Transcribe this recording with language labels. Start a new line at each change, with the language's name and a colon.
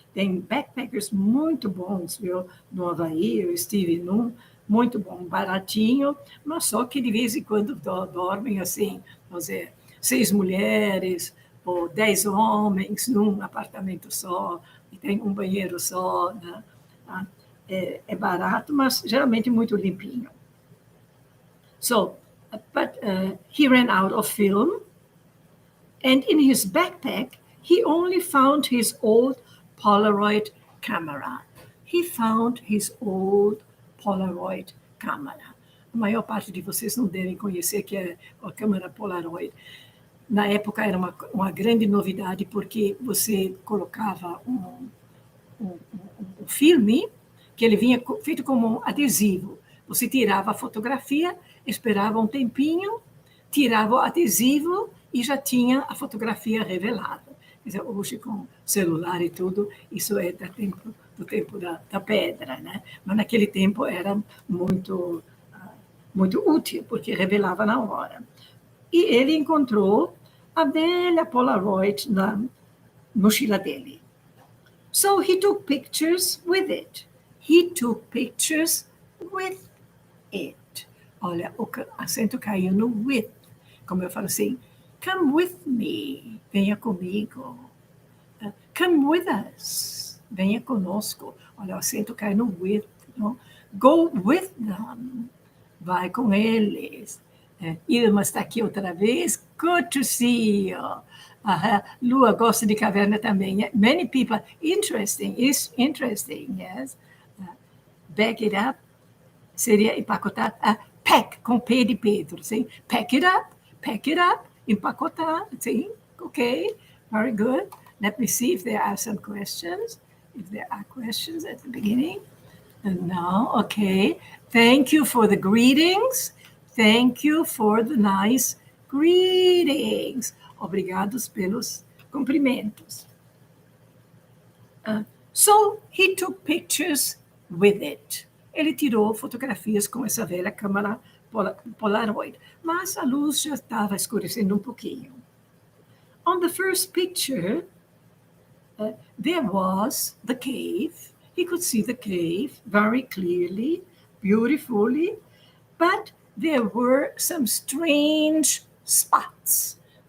Portuguese: Tem backpackers muito bons, viu? No Havaí, eu estive num muito bom, baratinho, mas só que de vez em quando dormem assim, vamos dizer, 6 mulheres ou 10 homens num apartamento só, e tem um banheiro só, né? É barato, mas geralmente muito limpinho.
English: So, but he ran out of film, and in his backpack, he only found his old Polaroid camera. He found his old Polaroid camera.
Portuguese: A maior parte de vocês não devem conhecer que é a câmera Polaroid. Na época era uma grande novidade, porque você colocava um filme, que ele vinha feito como um adesivo. Você tirava a fotografia, esperava um tempinho, tirava o adesivo e já tinha a fotografia revelada. Quer dizer, hoje, com celular e tudo, isso é do tempo da pedra, né? Mas naquele tempo era muito útil, porque revelava na hora. E ele encontrou a velha Polaroid na mochila dele.
English: So he took pictures with it. He took pictures with it.
Portuguese: Olha, o acento caiu no with. Como eu falo assim,
English: come with me,
Portuguese: venha comigo.
English: Come with us,
Portuguese: venha conosco. Olha, o acento cai no with. Não?
English: Go with them,
Portuguese: vai com eles. Irma está aqui outra vez.
English: Good to see you.
Portuguese: Lua gosta de caverna também.
English: Many people, interesting, yes. Back it up,
Portuguese: seria empacotar. Pack, com P de Pedro, sim.
English: Pack it up,
Portuguese: empacotar, sim.
English: Okay, very good. Let me see if there are some questions. If there are questions at the beginning. No, okay. Thank you for the greetings. Thank you for the nice greetings.
Portuguese: Obrigados pelos cumprimentos.
English: So he took pictures with it.
Portuguese: Ele tirou fotografias com essa velha câmera Polaroid, mas a luz já estava escurecendo um pouquinho.
English: On the first picture, there was the cave. He could see the cave very clearly, beautifully, but there were some strange spots.